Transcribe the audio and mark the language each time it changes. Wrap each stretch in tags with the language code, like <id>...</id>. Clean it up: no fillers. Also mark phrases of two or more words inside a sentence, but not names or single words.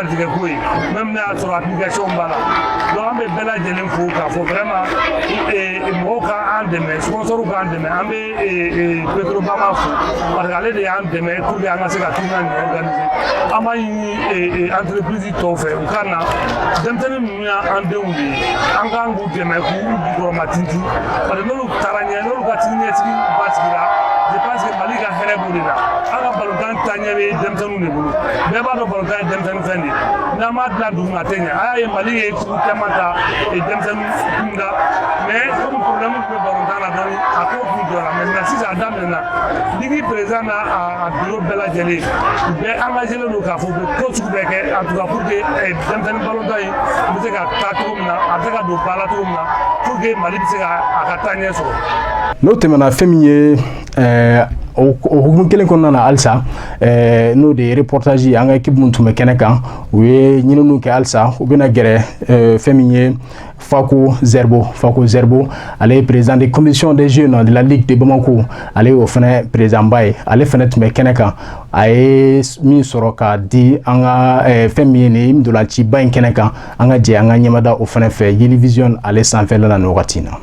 <bm>garijɛgɛ ko ye même n'a y'a sɔrɔ application b'a la donc an bɛ bɛɛ lajɛlen fo k'a fɔ vraiment mɔgɔw ka an dɛmɛ sponsor k'an dɛmɛ an bɛ Petrobama fo</bm> <fr>parce que</fr> <bm>ale de y'an dɛmɛ</bm> <fr>pour que</fr> <bm>an ka se ka tournoi nin organiser an b'a ɲini entreprise tɔw fɛ u ka na denmisɛnnin ninnu y'an denw de ye an kan k'u dɛmɛ k'u jukɔrɔma tintin</bm> <fr>parce que</fr> <bm>n'olu taara ɲɛ n'olu ka siniɲɛsigi basigila</bm> <fr>je pense que</fr> <bm>Mali ka hɛrɛ b'o de la an ka balontan taaɲɛ bɛ denmisɛnninw de bolo bɛɛ b'a dɔn balontan ye denmisɛnnin fɛn de ye n'an m'a dilan duguma a tɛ ɲɛ a y'a ye Mali ye sugu caman ta denmisɛnnin kunda</bm> <fr>mais comme problème</fr> <bm>tun bɛ balontan na dɔɔni a ko kun jɔra maintenant sisan a daminɛna ligi président n'a a bureau bɛɛ lajɛlen u bɛɛ engagélen don k'a fɔ u bɛ ko sugu bɛɛ kɛ</bm> <fr>en tout cas pour que</fr> <bm>denmisɛnnin balontan in bɛ se ka taa cogo min na a bɛ se ka don ba la cogo min na</bm> <fr>pour que</fr> <bm>Mali bɛ se ka a ka taaɲɛ sɔrɔ. N'o tɛmɛna fɛn min ye o hukumu kelen kɔnɔna na halisa n'o de ye reportage an ka équipe mun tun bɛ kɛnɛ kan u ye ɲininiw kɛ halisa u bɛna gɛrɛ fɛn min ye Fako Zerbo ale ye</bm> <fr>président de commission des jeunes de la Ligue de Bamako</fr> <bm>ale o fana président ba ye ale fana tun bɛ kɛnɛ kan a ye min sɔrɔ ka di an ka fɛn min ye nin ntolanciba in kɛnɛ kan an ka jɛ an ka ɲɛmada o fana fɛ Yeli Vision ale sanfɛla la nin wagati in na.</bm>